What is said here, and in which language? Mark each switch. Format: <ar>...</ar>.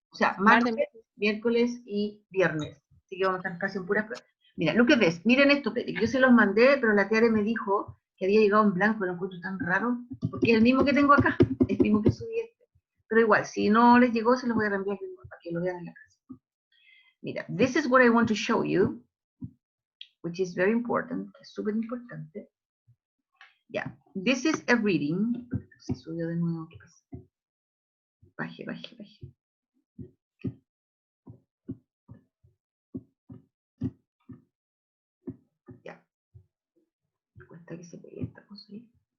<es>O sea, martes, miércoles y viernes. Así que vamos a estar casi en puras pruebas. Mira, lo que ves, miren esto, que yo se los mandé, pero la Tiare me dijo que había llegado en blanco, lo encuentro tan raro, porque es el mismo que tengo acá, es el mismo que subí este. Pero igual, si no les llegó, se los voy a reenviar para que lo vean en la casa.</es> <en>Mira, this is what I want to show you, which is very important,</en> <es>es súper importante.</es> <en>Yeah, this is a reading.</en> <es>Se subió de nuevo, ¿qué pasa? Baje, baje, baje. Ya. Cuesta que se pegue esta cosa ahí.</es>